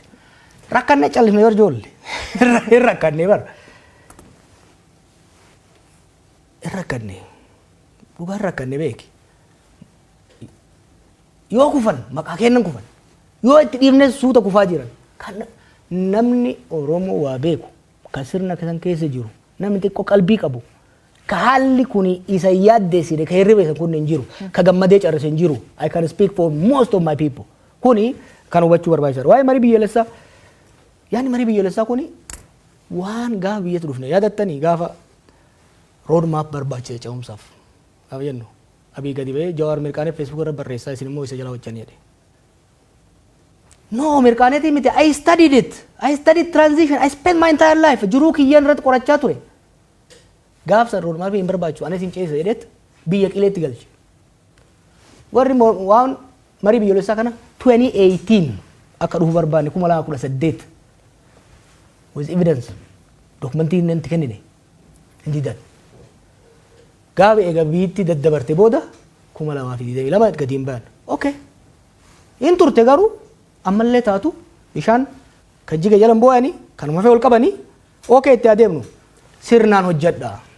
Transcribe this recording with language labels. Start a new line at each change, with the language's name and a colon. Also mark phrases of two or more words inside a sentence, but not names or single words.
Oromo: Rakkanne callifne bar ijoollee hin rakkanne bar hin rakkanne dhugaan rakkanne beeki yoo kufan maqaa kennan kufan yoo itti dhiibne suuta kufaa jiran kan namni Oromoo waa beeku kan sirna kan keessa jiru namni xiqqoo qalbii qabu ka haalli kuni isa yaaddeessine ka hirribeessan kun hin jiru ka gammadee carrase hin jiru
English: I can speak for most of my people
Oromo: kuni kan hubachuu barbaachisaadha waa'ee marii biyyaalessaa yaani marii biyyaalessaa kuni waan gaafa biyyatti dhufne yaadattanii gaafa
English: road map
Oromo: barbaachise ce'umsaaf gaafa jennu abii gadi ba'ee Jawar mirqaanee Facebook irra barreessaa isin immoo isa jala hojjanii jedhe.
English: No,
Oromo: mirqaaneetii miti
English: I studied it. I studied transition. I spent my entire life
Oromo: jiruu kiyyaan irratti qorachaa ture. Gaafsa
English: road map
Oromo: hin barbaachisu anis hin ceese jedheet biyya qileetti galche. Warri waan marii biyyaalessaa kana 2018 akka dhufu barbaanne 2018
English: with evidence
Oromo: dokumentii inni itti kennine hin didan. Gaafa eega biitti daddabarte booda 2022 gadi hin baan. Okay. In turte garuu ammallee taatu bishaan kan jiga jalan boo'anii kanuma fee ol qabanii okay itti adeemnu sirnaan hojjedha.